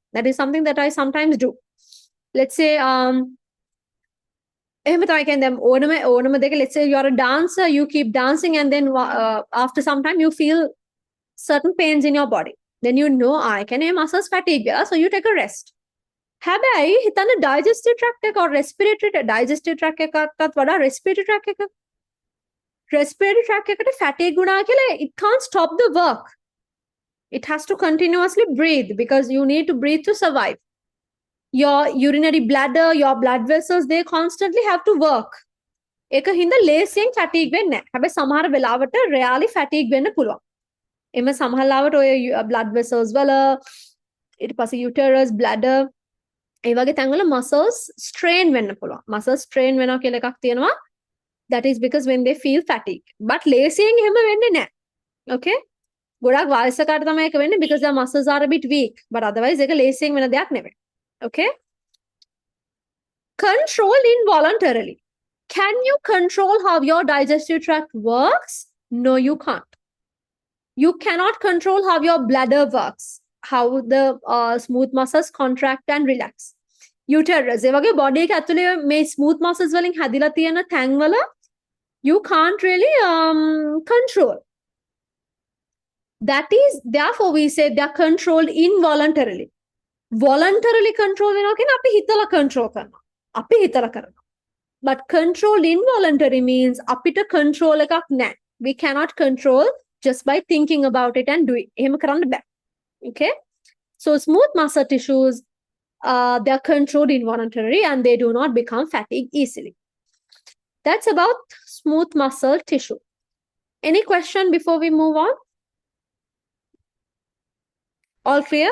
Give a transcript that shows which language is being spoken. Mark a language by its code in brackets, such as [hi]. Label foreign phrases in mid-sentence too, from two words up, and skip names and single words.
[en] That is something that I sometimes do. Let's say, let's say you're a dancer, you keep dancing, and then after some time you feel certain pains in your body. Then you know I can muscles fatigue, so you take a rest. [si] හැබැයි හිතන්න [en] digestive tract [si] එක [en] or respiratory digestive tract [si] එකකටත් වඩා [en] respiratory tract [si] එක [en] respiratory tract [si] එකට fatigue වුණා කියලා [en] it can't stop the work. It has to continuously breathe because you need to breathe to survive. Your urinary bladder, your blood vessels, they constantly have to work. [si] ඒක හින්දා ලේසියෙන් fatigue වෙන්නේ නැහැ. හැබැයි සමහර වෙලාවට [en] rarely fatigue [si] වෙන්න පුළුවන්. එමෙ සමහර ලාවට ඔය [en] blood vessels [si] වල ඊට පස්සේ uterus, bladder ඒ වගේ තැන්වල [en] muscles strain [si] වෙන්න පුළුවන්. [en] Muscles strain [si] වෙනවා කියලා එකක් තියෙනවා. [en] That is because when they feel fatigue. [si] But ලේසියෙන් එහෙම වෙන්නේ නැහැ. Okay? ගොඩක් වයසකට තමයි ඒක වෙන්නේ [en] because their muscles are a bit weak. But otherwise [si] ඒක ලේසියෙන් වෙන දෙයක් නෙවෙයි. [en] Okay? Control involuntarily. Can you control how your digestive tract works? No, you can't. You cannot control how your bladder works. How the smooth muscles contract and relax. Uterus, [si] ඒ වගේ body එක ඇතුලේ මේ [en] smooth muscles [si] වලින් හැදිලා තියෙන තැන් වල [en] you can't really control. That is, therefore we say they are controlled involuntarily. Voluntarily control [si] වෙනවා කියන්නේ අපි හිතලා control කරනවා. අපි හිතලා කරනවා. [en] But controlled involuntary means [si] අපිට control එකක් නැහැ. [en] We cannot control just by thinking about it and do it. [si] එහෙම කරන්න බෑ. [en] Okay? So smooth muscle tissues, they are controlled involuntarily and they do not become fatigued easily. That's about smooth muscle tissue. Any question before we move on? All clear?